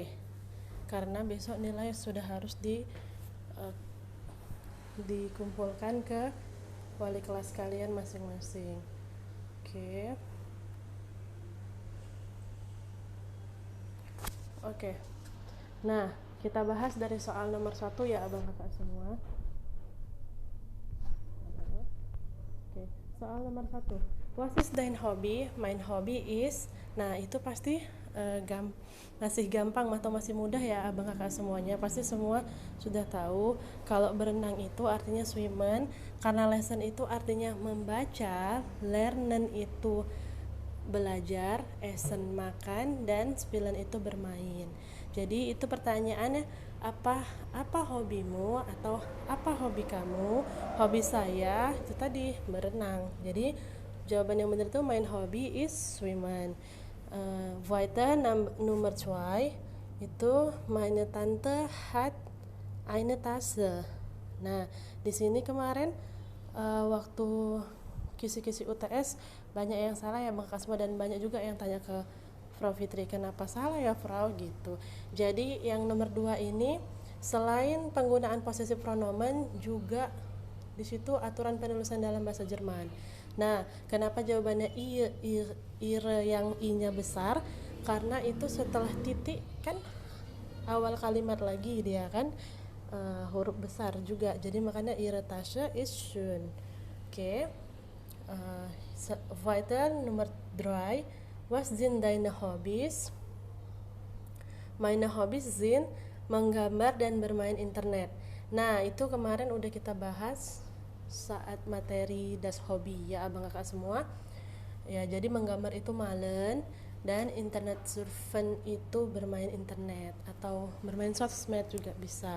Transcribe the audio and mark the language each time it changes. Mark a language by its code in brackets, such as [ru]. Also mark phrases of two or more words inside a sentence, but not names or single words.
[id] Karena besok nilai sudah harus uh, dikumpulkan ke wali kelas kalian masing-masing. Oke. Oke. Nah, kita bahas dari soal nomor 1 ya abang kakak semua. Oke, soal nomor 1. [en] What is [de] dein hobby? Mein hobby is. [id] Nah, itu pasti masih gampang atau masih mudah ya abang kakak semuanya. Pasti semua sudah tahu kalau berenang itu artinya swimmen, karena lesson itu artinya membaca, lernen itu belajar, essen makan, dan spielen itu bermain. Jadi itu pertanyaannya, apa hobimu atau apa hobi kamu? Hobi saya itu tadi berenang. [de] Jadi jawaban yang benar itu mein hobby is swimmen. Weiter Nummer 2 itu meine Tante hat eine Tasse. [id] Nah, di sini kemarin waktu kisi-kisi UTS banyak yang salah ya Bang Kasma, dan banyak juga yang tanya ke Frau Fitri kenapa salah ya Frau gitu. Jadi yang nomor 2 ini selain penggunaan posesif pronomen juga di situ aturan penulisan dalam bahasa Jerman. Nah, kenapa jawabannya ire yang i-nya besar? Karena itu setelah titik kan awal kalimat lagi dia kan huruf besar juga. Jadi makanya [de] ihre Tasche ist schön. Oke. Uh, Weiter Nummer 3. Was sind deine Hobbys? Meine Hobbys sind [id] menggambar dan bermain internet. Nah, itu kemarin udah kita bahas saat materi [de] das Hobby [id] ya abang kakak semua. Ya, jadi menggambar itu malen dan [de] internet surfen [id] itu bermain internet atau bermain sosmed juga bisa.